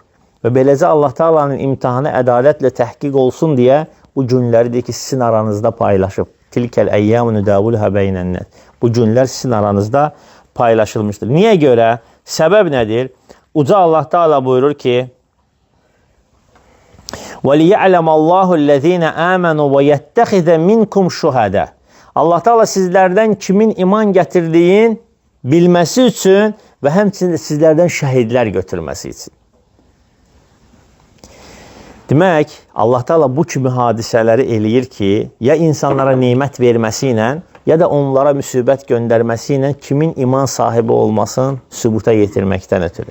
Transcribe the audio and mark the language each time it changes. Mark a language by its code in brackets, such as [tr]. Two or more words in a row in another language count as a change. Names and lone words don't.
[az] Və beləcə Allah Taala'nın imtihanı ədalətlə təhqiq olsun deyə bu günləri deyir ki, sizin aranızda paylaşıb. [ar] تلك الأيام نداولها بين الناس. [az] Bu günlər sizin aranızda paylaşılmışdır. Niyə görə? Səbəb nədir? Uca Allah Taala buyurur ki: [ar] وَلِيَعْلَمَ اللّٰهُ الَّذ۪ينَ آمَنُوا وَيَتَّخِذَ مِنْكُمْ شُهَدَى. [az] Allah Taala sizlərdən kimin iman gətirdiyin bilməsi üçün və həmçinin sizlərdən şəhidlər götürməsi üçün. Demək, Allah Taala bu kimi hadisələri eləyir ki, ya insanlara nemət verməsi ilə, ya da onlara müsibət göndərməsi ilə kimin iman sahibi olmasını sübuta yetirməkdən ötürü.